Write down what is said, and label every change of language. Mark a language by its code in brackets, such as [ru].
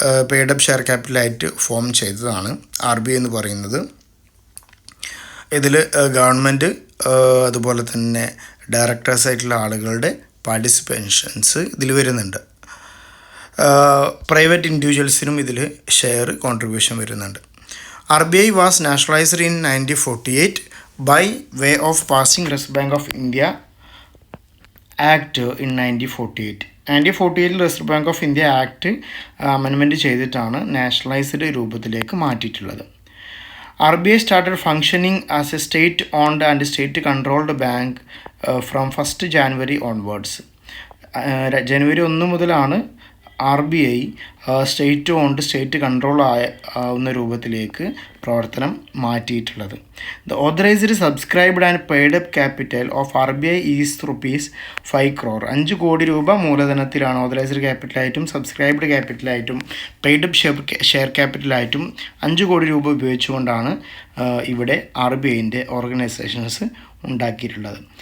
[ml] Paid-up share ക്യാപിറ്റലായിട്ട് form ചെയ്തതാണ് RBI എന്ന് പറയുന്നത്. ഇതിൽ ഗവൺമെൻറ് അതുപോലെ തന്നെ ഡയറക്ടേഴ്സ് ആയിട്ടുള്ള ആളുകളുടെ പാർട്ടിസിപ്പേഷൻസ് ഇതിൽ വരുന്നുണ്ട്. പ്രൈവറ്റ് ഇൻഡിവിജ്വൽസിനും ഇതിൽ ഷെയർ കോൺട്രിബ്യൂഷൻ വരുന്നുണ്ട്. [en] RBI was nationalized in 1948 by way of passing Reserve Bank of India Act in 1948. [ml] 1948 reserve bank of India act amendment ചെയ്തിട്ടാണ് നാഷണലൈസ്ഡ് രൂപത്തിലേക്ക് മാറ്റിയിട്ടുള്ളത്. [en] RBI started functioning as a state-owned and state-controlled bank from 1st January onwards. [ml] ജനുവരി 1 മുതലാണ് RBI state owned state control ആവുന്ന രൂപത്തിലേക്ക് പ്രവർത്തനം മാറ്റിയിട്ടുള്ളത്. [en] The authorized subscribed and paid up capital of RBI is ₹5 crore. [ml] 5 കോടി രൂപ മൂലധനത്തിലാണ് authorised ക്യാപിറ്റലായിട്ടും subscribed ക്യാപിറ്റലായിട്ടും paid up share ക്യാപിറ്റലായിട്ടും 5 കോടി രൂപ ഉപയോഗിച്ചുകൊണ്ടാണ് ഇവിടെ RBIൻ്റെ ഓർഗനൈസേഷൻസ് ഉണ്ടാക്കിയിട്ടുള്ളത്.